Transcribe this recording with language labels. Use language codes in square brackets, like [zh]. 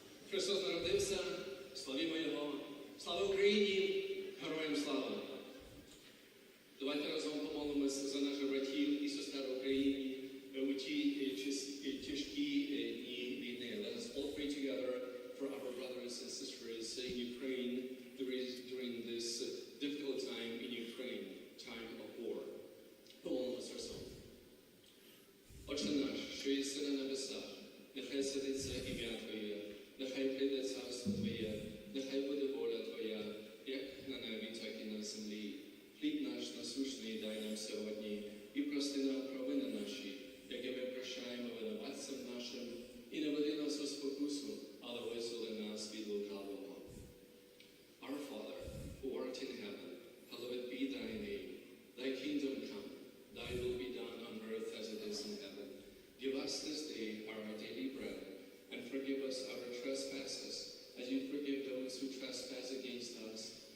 [uk] Христос народився, славімо Його. Слава Україні, героям слава! Давайте разом помолимося за наших братів і сестер в Україні у ті тяжкі дні війни. [en] Let us all pray together for our brothers and sisters in Ukraine during this difficult time in Ukraine, time of war. [uk] Помолимося разом. Отче наш, що єси на небесах, нехай святиться ім'я Твоє, нехай прийде царство Твоє, нехай буде воля Твоя, як на небі, так і на землі. Хліб наш насущний дай нам сьогодні, і прости нам провини наші, як і ми прощаємо винуватцям нашим, і не веди нас у спокусу, але визволи нас від лукавого. [en] Our Father, who art in heaven, hallowed be thy name. Thy kingdom come, thy will be done on earth as it is in heaven. Give us this day our daily bread, and forgive us our trespasses, as you forgive those who trespass against us.